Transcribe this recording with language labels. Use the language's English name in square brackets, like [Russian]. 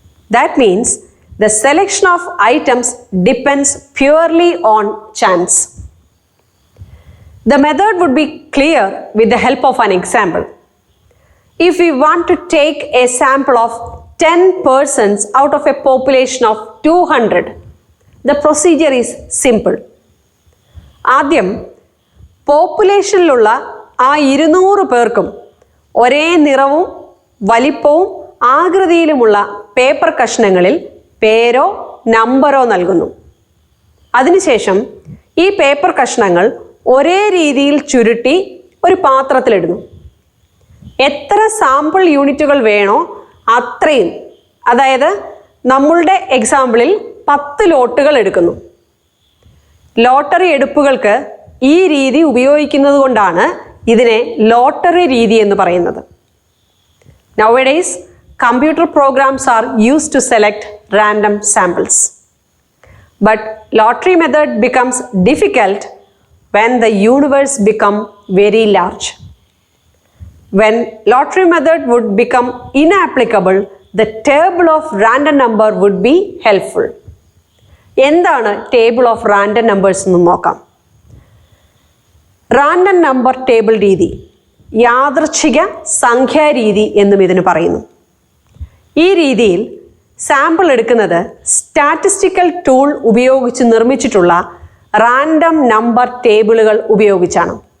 [English] That means the selection of items depends purely on chance. The method would be clear with the help of an example. If we want to take a sample of 10 persons out of a population of 200, the procedure is simple. [Malayalam] ആദ്യം പോപ്പുലേഷനിലുള്ള ആ 200 പേർക്കും ഒരേ നിറവും വലിപ്പവും ആകൃതിയിലുമുള്ള paper കഷ്ണങ്ങളിൽ പേരോ നമ്പറോ നൽകുന്നു. അതിനുശേഷം ഈ പേപ്പർ കഷ്ണങ്ങൾ ഒരേ രീതിയിൽ ചുരുട്ടി ഒരു പാത്രത്തിലിടുന്നു. എത്ര സാമ്പിൾ യൂണിറ്റുകൾ വേണോ അത്രയും, അതായത് നമ്മളുടെ എക്സാമ്പിളിൽ 10 ലോട്ടുകൾ എടുക്കുന്നു. ലോട്ടറി എടുപ്പുകൾക്ക് ഈ രീതി ഉപയോഗിക്കുന്നത് കൊണ്ടാണ് ഇതിനെ ലോട്ടറി രീതി എന്ന് പറയുന്നത്. [English] Nowadays, computer programs are used to select random samples. But lottery method becomes difficult when the universe become very large. When lottery method would become inapplicable, the table of random number would be helpful. [Malayalam] എന്താണ് table of random numbers എന്ന് നോക്കാം. Random number table രീതി, യാദൃച്ഛിക സംഖ്യാരീതി എന്നും ഇതിന് പറയുന്നു. ഈ രീതിയിൽ sample എടുക്കുന്നത് സ്റ്റാറ്റിസ്റ്റിക്കൽ ടൂൾ ഉപയോഗിച്ച് നിർമ്മിച്ചിട്ടുള്ള റാൻഡം നമ്പർ ടേബിളുകൾ ഉപയോഗിച്ചാണ്.